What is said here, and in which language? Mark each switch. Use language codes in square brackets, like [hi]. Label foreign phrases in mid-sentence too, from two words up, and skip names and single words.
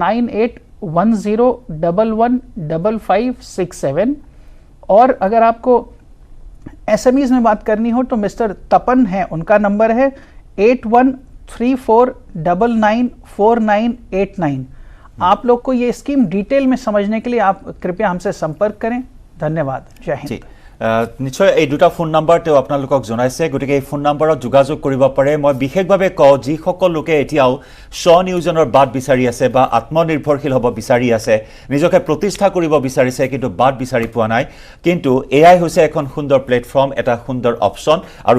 [hi] 9810115567 और अगर आपको SMEs में बात करनी हो तो मिस्टर तपन है उनका नंबर है 8134994989 आप लोग को ये स्कीम डिटेल में समझने के लिए आप कृपया हमसे संपर्क करें धन्यवाद जय हिंद [as] নিশ্চয় এই দুটা ফোন নাম্বাৰ তেও আপোনালোকক জনাইছে গতিকে এই ফোন নাম্বাৰত যোগাযোগ কৰিব পাৰে মই বিশেষভাৱে কওঁ যি সকল লোকে এতিয়াও স্বনিয়োজনৰ বাট বিচাৰি আছে বা আত্মনিৰ্ভৰশীল হ'ব বিচাৰি আছে নিজকে প্ৰতিষ্ঠা কৰিব বিচাৰিছে কিন্তু বাট বিচাৰি পোৱা নাই কিন্তু এআই হৈছে এখন সুন্দৰ প্লেটফৰ্ম এটা সুন্দৰ অপচন আৰু